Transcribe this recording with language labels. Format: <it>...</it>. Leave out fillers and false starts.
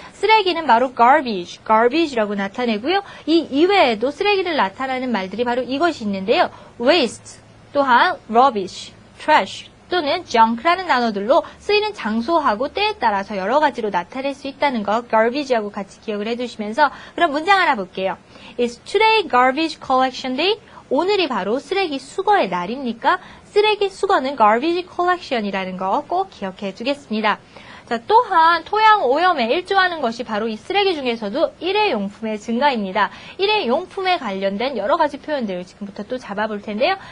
<ko>쓰레기는 바로 garbage라고 나타내고요. 이 이외에도 쓰레기를 나타내는 말들이 바로 이것이 있는데요. waste, 또한 rubbish, trash, 또는 junk라는 단어들로 쓰이는 장소하고 때에 따라서 여러 가지로 나타낼 수 있다는 거 garbage하고 같이 기억을 해두시면서 그럼 문장 하나 볼게요.</ko> <en>Is today garbage collection day?</en> <ko>오늘이 바로 쓰레기 수거의 날입니까? 쓰레기 수거는 garbage collection이라는 거 꼭 기억해 두겠습니다. 자, 또한 토양 오염에 일조하는 것이 바로 이 쓰레기 중에서도 일회용품의 증가입니다. 일회용품에 관련된 여러 가지 표현들을 지금부터 또 잡아볼 텐데요.</ko>